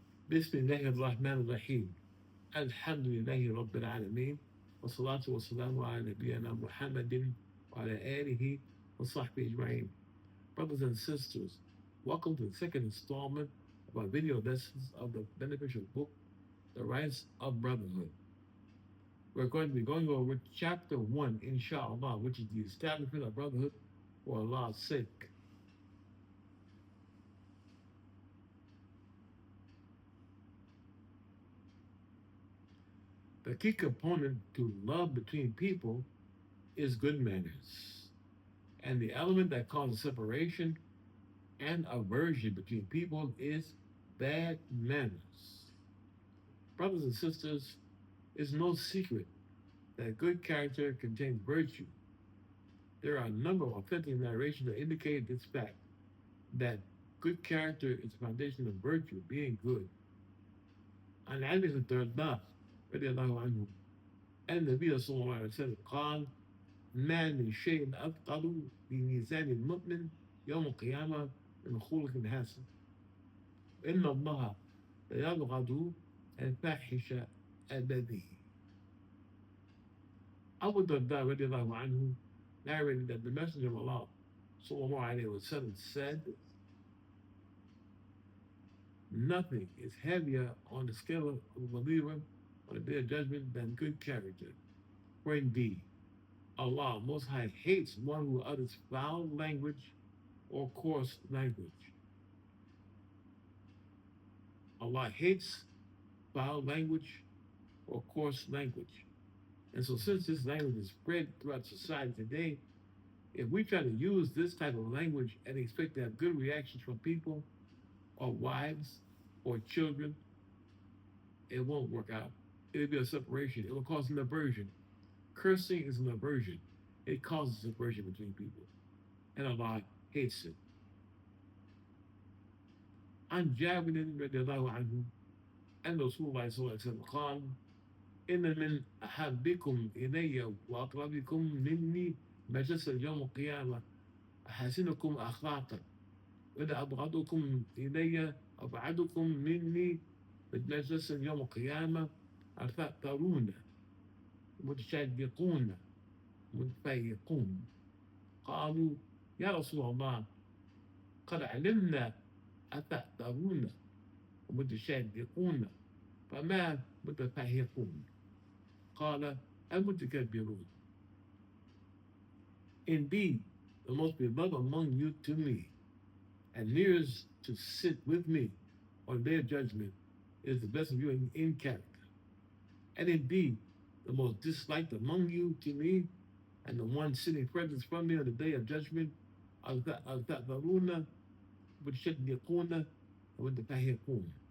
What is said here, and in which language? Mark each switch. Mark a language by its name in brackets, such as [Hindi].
[Arabic] بسم الله الرحمن الرحيم الحمد لله رب العالمين والصلاة والسلام على نبينا محمد وعلى آله وصحبه أجمعين. [English] Brothers and sisters, welcome to the second installment of our video lessons of the beneficial book, The Rights of Brotherhood. We're going to be going over chapter 1, inshallah, which is the establishment of brotherhood for Allah's sake. The key component to love between people is good manners. And the element that causes separation and aversion between people is bad manners. Brothers and sisters, it's no secret that good character contains virtue. There are a number of authentic narrations that indicate this fact, that good character is the foundation of virtue, being good. [Arabic] عن علي بن الدرداء رضي الله عنه أن النبي صلى الله عليه وسلم قال: ما من شيء أثقل بميزان المؤمن يوم القيامة من خلق حسن. إن الله ليبغض الفاحش البذيء. [English] Abu Darda [Arabic] radiallahu anhu [English] narrated that the Messenger of Allah [Arabic] sallallahu alayhi wa sallam [English] said, nothing is heavier on the scale of a believer on the day of judgment than good character. For indeed, Allah Most High hates one who utters foul language or coarse language. Allah hates foul language or coarse language. And so since this language is spread throughout society today, if we try to use this type of language and expect to have good reactions from people or wives or children, it won't work out. It'll be a separation. It will cause an aversion. Cursing is an aversion. It causes aversion between people. And Allah hates it. [Arabic] عن جابر رضي الله عنه أن رسول الله صلى الله عليه وسلم قال: إن من أحبكم إلي وأقربكم مني مجلسا يوم القيامة أحسنكم أخلاقا، وإذا أبغضكم إلي أبعدكم مني مجلسا يوم القيامة أثأثرون متشدقون متفيقون. قالوا: يا رسول الله قد علمنا أتأثرون ومتشدقون فما متفيقون؟ قال: المتكبرون. [English] Indeed, the most beloved among you to me, and nearest to sit with me on the day of judgment, is the best of you in character. And indeed, the most disliked among you to me, and the one sitting furthest from me on the day of judgment, al-ta'dharuna with-shaddiquna with-tahiqun.